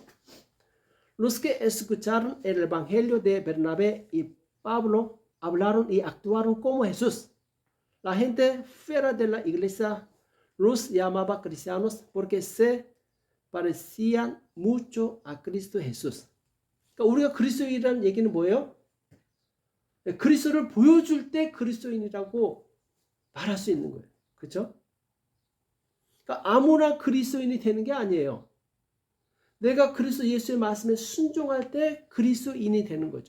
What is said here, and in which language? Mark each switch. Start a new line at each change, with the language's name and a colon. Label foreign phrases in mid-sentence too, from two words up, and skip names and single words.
Spanish: Los que escucharon el evangelio de Bernabé y Pablo hablaron y actuaron como Jesús. La gente fuera de la iglesia los llamaba cristianos porque se parecían mucho a Cristo Jesús.
Korean: 그러니까 우리가 그리스도인이라는 얘기는 뭐예요? 그리스도를 보여줄 때 그리스도인이라고 말할 수 있는 거예요. 그렇죠? 그러니까 아무나 그리스도인이 되는 게 아니에요. 내가 그리스도 예수의 말씀에 순종할 때 그리스도인이 되는 거죠.